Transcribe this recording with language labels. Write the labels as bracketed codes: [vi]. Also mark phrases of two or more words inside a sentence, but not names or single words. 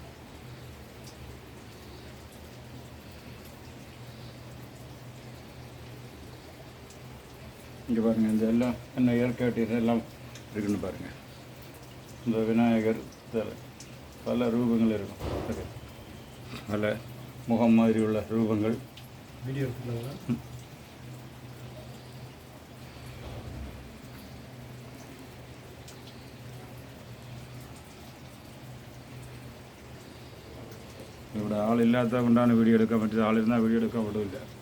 [ta] இங்கே பாருங்கள், இதெல்லாம் என்ன இயற்கையாட்டி இதெல்லாம் இருக்குன்னு பாருங்கள். இந்த விநாயகர் இதில் பல ரூபங்கள் இருக்கும். அது பல முகம் மாதிரி உள்ள ரூபங்கள். வீடியோ எடுத்துருந்தாங்களா? [ml] ഇവിടെ ആളില്ലാത്ത കൊണ്ടാണ് വീഡിയോ എടുക്കാൻ പറ്റിയത്. ആളിരുന്നാൽ വീഡിയോ എടുക്കാൻ പറ്റില്ല.